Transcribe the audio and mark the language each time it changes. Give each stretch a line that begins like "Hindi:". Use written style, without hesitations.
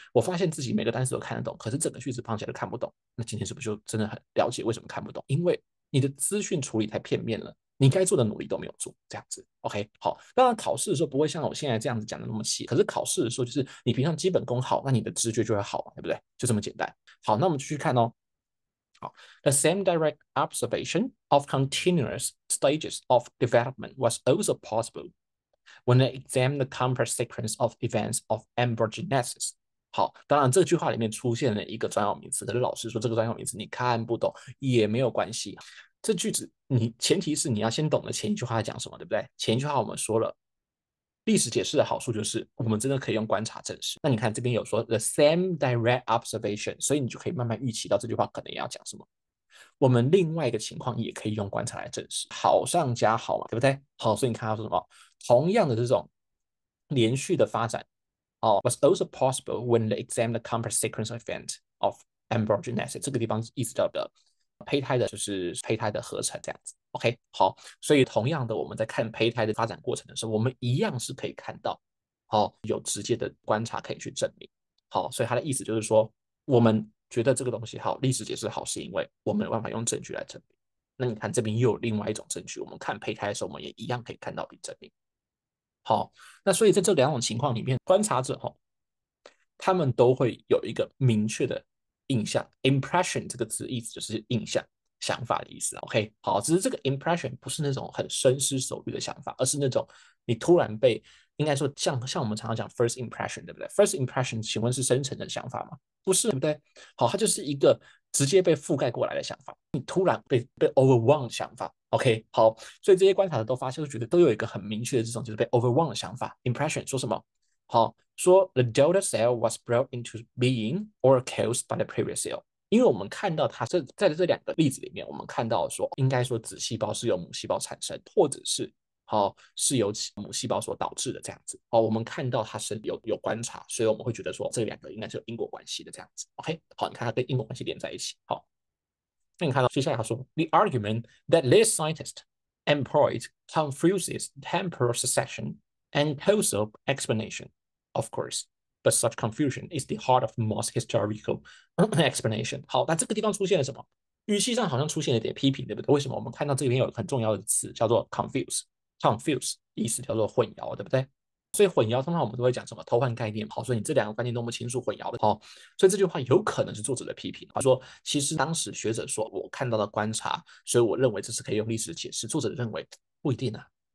Chinese: 我发现自己每个单词都看得懂，可是整个句子放起来都看不懂。那今天是不是就真的很了解为什么看不懂？因为你的资讯处理太片面了，你该做的努力都没有做，这样子。 OK， 好，当然考试的时候不会像我现在这样子讲的那么细，可是考试的时候就是你平常基本功好，那你的直觉就会好，对不对？就这么简单。好，那我们继续看哦。
English: 好，The same direct observation of continuous stages of development was also possible when they examined the complex sequence of events of embryogenesis。
Chinese: 好，当然这句话里面出现了一个专有名词，可是老师说这个专有名词你看不懂也没有关系。这句子前提是你要先懂得前一句话在讲什么，对不对？前一句话我们说了，历史解释的好处就是我们真的可以用观察证实。那你看这边有说 the same direct observation，所以你就可以慢慢预期到这句话可能也要讲什么。我们另外一个情况也可以用观察来证实，好上加好嘛，对不对？好，所以你看到说什么？同样的这种连续的发展
English: was also possible when they examined the complex sequence of event of embryogenesis。
Chinese: 这个地方意思叫的胚胎的就是胚胎的合成这样子。 OK， 好，所以同样的，我们在看胚胎的发展过程的时候，我们一样是可以看到，有直接的观察可以去证明。好，所以他的意思就是说，我们觉得这个东西好，历史解释好，是因为我们有办法用证据来证明。那你看这边又有另外一种证据，我们看胚胎的时候，我们也一样可以看到并证明。好，那所以在这两种情况里面，观察者他们都会有一个明确的印象 ，impression 这个字意思就是印象、想法的意思。 OK， 好，只是这个 impression 不是那种很深思熟虑的想法，而是那种你突然被，应该说像我们常常讲
English: first impression，
Chinese: 对不对 ？first impression， 请问是深层的想法吗？不是，对不对？好，它就是一个直接被覆盖过来的想法，你突然被 overwhelm 的想法。 OK， 好，所以这些观察者都发现，都觉得都有一个很明确的这种就是被 overwhelm 的想法 impression， 说什么？
English: 好，说 the delta cell was brought into being or caused by the previous cell。
Chinese: 因为我们看到它在这两个例子里面，我们看到说，应该说子细胞是由母细胞产生，或者是是由母细胞所导致的这样子。我们看到它是有观察，所以我们会觉得说这两个应该是有因果关系的这样子。 OK， 好，你看它跟因果关系连在一起。好，那你看到接下来他说
English: the argument that this scientist employed confuses temporal succession and causal explanation, of course. But such confusion is the heart of most historical explanation。
Chinese: 好，那这个地方出现了什么？语气上好像出现了点批评，对不对？为什么？我们看到这边有很重要的词叫做 confuse，confuse 意思叫做混淆，对不对？所以混淆通常我们都会讲什么偷换概念，好，所以你这两个概念都不清楚混淆的，好，所以这句话有可能是作者的批评，他说其实当时学者说我看到的观察，所以我认为这是可以用历史解释，作者认为不一定啊。